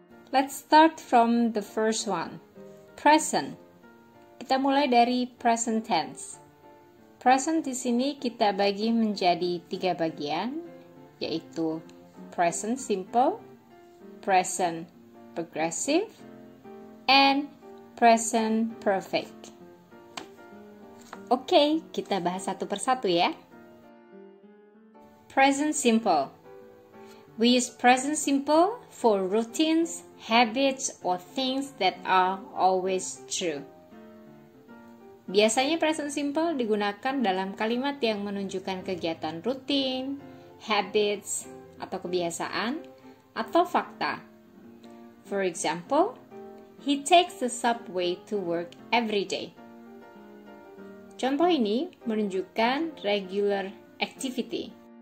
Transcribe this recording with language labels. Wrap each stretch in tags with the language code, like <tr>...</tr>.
<en>Let's start from the first one. Present.</en> <id>Kita mulai dari present tense. Present di sini kita bagi menjadi 3 bagian, yaitu present simple, present progressive, and present perfect. Oke, kita bahas satu persatu ya. Present simple.</id> <en>We use present simple for routines, habits, or things that are always true.</en> <id>Biasanya present simple digunakan dalam kalimat yang menunjukkan kegiatan rutin, habits, atau kebiasaan, atau fakta.</id> <en>For example, he takes the subway to work every day.</en> <id>Contoh ini menunjukkan regular activity.</id>